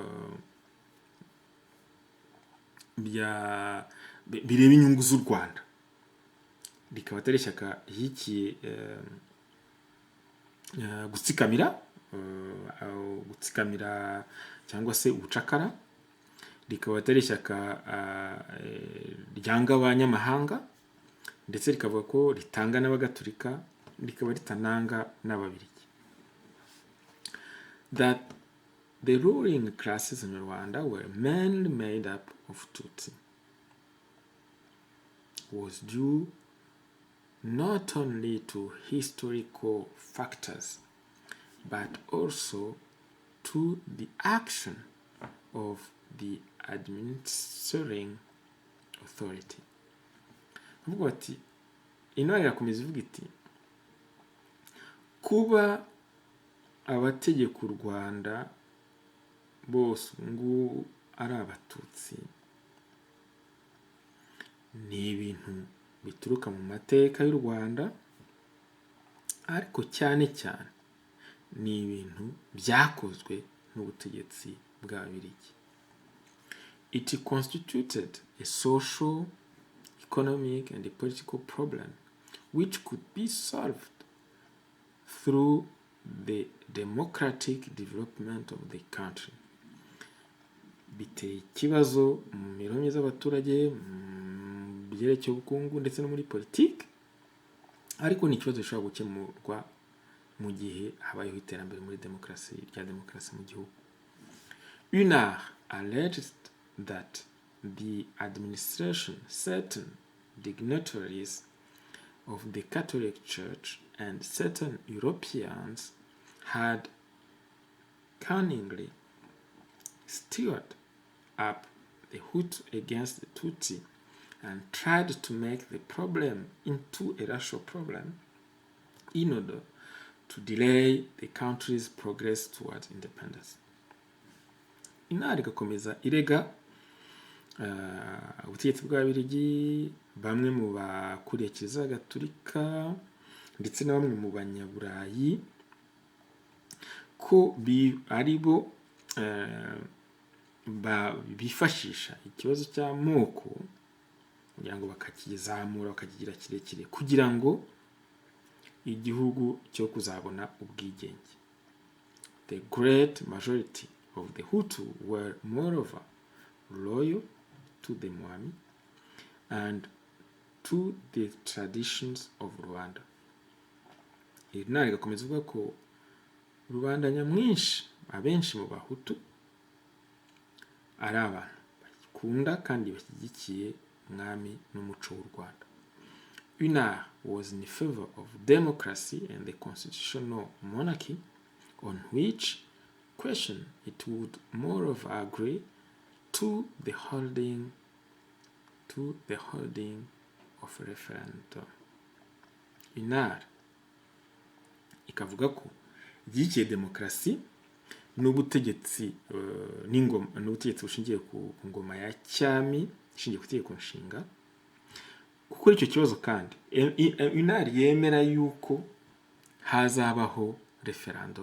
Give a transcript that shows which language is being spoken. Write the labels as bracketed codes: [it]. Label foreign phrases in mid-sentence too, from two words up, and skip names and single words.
[rw] bireba inyungu z'u Rwanda, rikaba atari ishyaka rishyigikiye gutsikamira cyangwa se ubucakara, rikaba atari ishyaka ryanga abanyamahanga, ndetse rikavuga ko ritanga n'abagatolika, rikaba ritananga n'Ababirigi. [en] That the ruling classes in Rwanda were mainly made up of Tutsi was due not only to historical factors, but also to the action of the administering authority. [rw] Avuga ati, intore irakomeza ivuga iti, kuba abategeka u Rwanda bose ngo ari Abatutsi ni ibintu bituruka mu mateka y'u Rwanda, ariko cyane cyane ni ibintu byakozwe n'ubutegetsi bw'Ababirigi. [en] It constituted a social, economic, and a political problem which could be solved through the democratic development of the country. [rw] Biteye ikibazo mu mibereho y'abaturage, mu byerekeye ubukungu ndetse no muri politiki, ariko ni ikibazo gishobora gukemurwa mu gihe habayeho iterambere muri demokarasi mu gihugu. [en] UNAR alleged that the administration, certain dignitaries of the Catholic Church, and certain Europeans had cunningly stirred up the Hutu against the Tutsi and tried to make the problem into a racial problem in order to delay the country's progress towards independence. [rw] UNAR igakomeza irega ubutegetsi bw'Ababirigi, bamwe mu bakuriye Kiliziya Gatolika ndetse na bamwe mu banyaburayi ko ari bo bifashisha ikibazo cy'amoko kugira ngo bakakizamura bakakigira kirekire kugira ngo igihugu cyo kuzabona ubwigenge. [en] The great majority of the Hutu were moreover loyal to the Mwami and to the traditions of Rwanda. [rw] UNAR igakomeza ivuga ko rubanda nyamwinshi, abenshi mu Bahutu, ari abantu bakunda kandi bashyigikiye umwami n'umuco w'u Rwanda. [en] UNAR was in favor of democracy and the constitutional monarchy, on which question it would moreover agree to the holding of referendum. [rw] UNAR ikavuga ko igihe demokarasi n'ubutegetsi n'ubutegetsi bushingiye ku ngoma ya cyami ishingiye ku itegeko nshinga. Kuko icyo kibazo kandi UNAR yemera yuko hazabaho referendum.